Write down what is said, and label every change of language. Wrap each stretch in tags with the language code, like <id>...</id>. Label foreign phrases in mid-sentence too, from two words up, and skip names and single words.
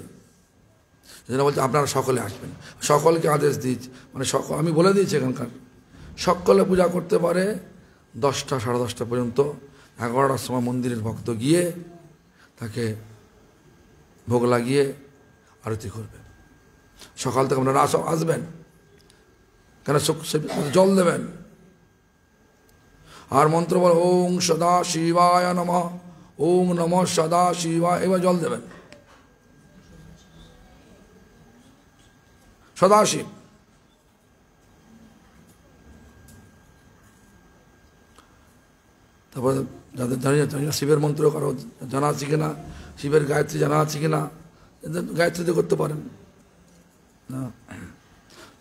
<bn>যেটা বলছে আপনারা সকলে আসবেন, সকলকে আদেশ দিয়েছে, মানে আমি বলে দিয়েছি এখানকার সকলে পূজা করতে পারে 10টা, 10:30 পর্যন্ত। 11টার সময় মন্দিরের ভক্ত গিয়ে তাকে ভোগ লাগিয়ে আরতি করবে। সকাল থেকে আপনারা আসবেন, কেন জল দেবেন আর মন্ত্র বল</bn> <sa>ওং সদা শিবায় নমঃ, ওং নমঃ সদা শিবায়,</sa> <bn>এবার জল দেবেন। সদাশিব। তারপর যাদের জানি না শিবের মন্ত্র কারো জানা আছে কিনা, শিবের গায়ত্রী জানা আছে কিনা, গায়ত্রীতে করতে পারেন না।</bn>